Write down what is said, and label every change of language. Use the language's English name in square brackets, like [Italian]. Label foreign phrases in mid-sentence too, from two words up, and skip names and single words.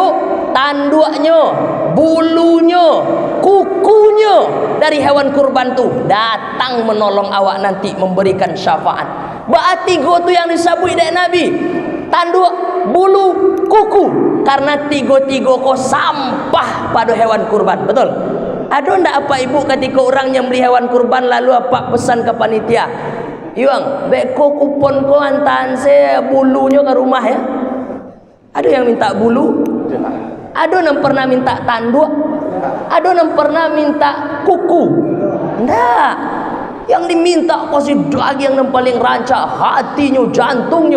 [Indonesian] Tanduknya, bulunya, kukunya dari hewan kurban tu datang menolong awak nanti, memberikan syafaat. Berarti tiga tu yang disebut dari Nabi, tanduk, bulu, kuku, karena tiga-tiga ko sampah pada hewan kurban. Betul? Ada ndak apa Ibu ketika orang yang beli hewan kurban lalu apa pesan ke panitia? [Minangkabau] Yuang, beko kupon ko antan saya bulunya ke rumah ya. [Indonesian] Ada yang minta bulu? Ada yang pernah minta tanduk? Ada yang pernah minta kuku? Ndak. Yang diminta kasih daging yang paling rancak, hatinya, jantungnya.